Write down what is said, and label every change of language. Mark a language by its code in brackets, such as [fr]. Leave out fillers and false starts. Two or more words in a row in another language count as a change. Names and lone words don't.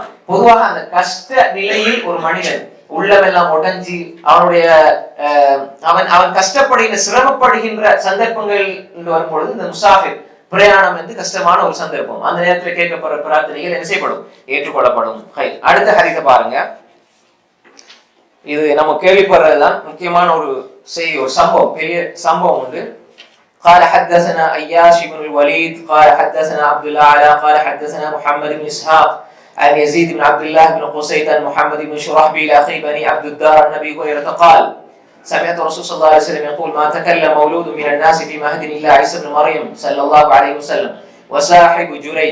[ta] பொதுவாக அந்த கஷ்ட நிலையில் ஒரு மனிதன் உள்ளமெல்லாம் உடைஞ்சி அவனுடைய அவன் கஷ்டப்படுகின்ற சிரமப்படுகின்ற சந்தர்ப்பங்கள் வரும்பொழுது இந்த முசாஃபிர் பிரயாணம் வந்து கஷ்டமான ஒரு சந்தர்ப்பம். அந்த நேரத்தில் கேட்கப்படுற பிரார்த்தனைகள் என்ன செய்யப்படும்? ஏற்றுக்கொள்ளப்படும். அடுத்த ஹதீஸை பாருங்க. இது நம்ம கேள்விப்படுறதுதான் முக்கியமான ஒரு செய்தி, ஒரு சம்பவம், பெரிய சம்பவம் உண்டு. [ar] قال حدثنا اياش بن الوليد قال حدثنا عبد الاعلى قال حدثنا محمد بن اسحاق عن يزيد بن عبد الله بن قسيط عن محمد بن شرحبيل اخي بني عبد الدار النبي هريرة قال سمعت رسول صلى الله عليه وسلم يقول ما تكلم مولود من الناس في مهد الا عيسى بن مريم صلى الله عليه وسلم وصاحب جريج.